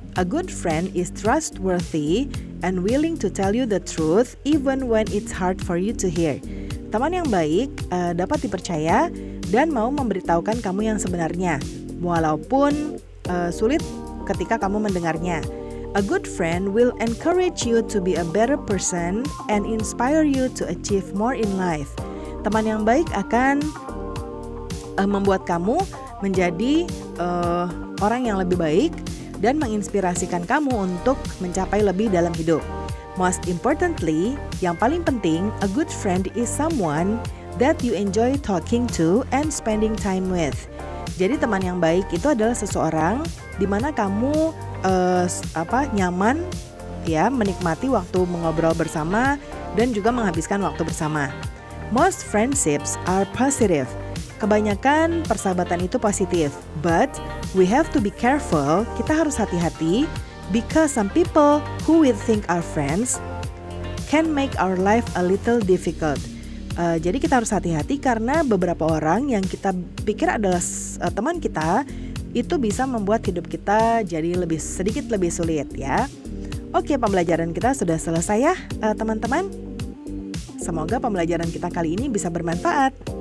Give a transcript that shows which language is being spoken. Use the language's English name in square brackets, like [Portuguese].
[English] A good friend is trustworthy and willing to tell you the truth even when it's hard for you to hear. [Indonesian] Teman yang baik dapat dipercaya dan mau memberitahukan kamu yang sebenarnya, walaupun sulit ketika kamu mendengarnya. [English] A good friend will encourage you to be a better person and inspire you to achieve more in life. [Indonesian] Teman yang baik akan membuat kamu menjadi orang yang lebih baik dan menginspirasikan kamu untuk mencapai lebih dalam hidup. [English] Most importantly, [Indonesian] yang paling penting, [English] a good friend is someone that you enjoy talking to and spending time with. [Indonesian] Jadi teman yang baik itu adalah seseorang di mana kamu nyaman ya, menikmati waktu mengobrol bersama dan juga menghabiskan waktu bersama. [English] Most friendships are positive. [Indonesian] Kebanyakan persahabatan itu positif, [English] but we have to be careful. [Indonesian] Kita harus hati-hati [English] because some people who we think are friends can make our life a little difficult. [Indonesian] Jadi kita harus hati-hati karena beberapa orang yang kita pikir adalah teman kita itu bisa membuat hidup kita jadi sedikit lebih sulit ya. Oke, pembelajaran kita sudah selesai ya teman-teman. Semoga pembelajaran kita kali ini bisa bermanfaat.